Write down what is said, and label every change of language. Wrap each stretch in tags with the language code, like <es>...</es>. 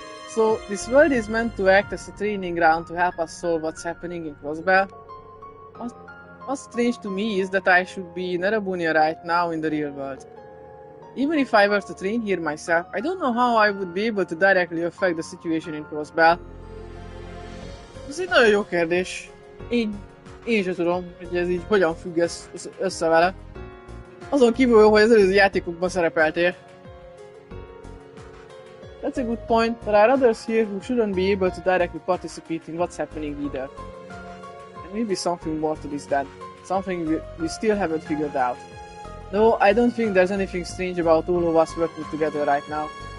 <en>So, this world is meant to act as a training ground to help us solve what's happening in Crossbell. What's strange to me is that I should be in Erebunia right now in the real world. Even if I were to train here myself, I don't know how I would be able to directly affect the situation in Crossbell.</en> <hu>Ez egy nagyon jó kérdés. Én sem tudom, hogy ez így hogyan függ össze vele. Azon kívül, hogy az előző játékokban szerepeltél.</hu> <en>That's a good point. There are others here who shouldn't be able to directly participate in what's happening either. And maybe something more to this then. Something we still haven't figured out. No, I don't think there's anything strange about all of us working together right now.</en>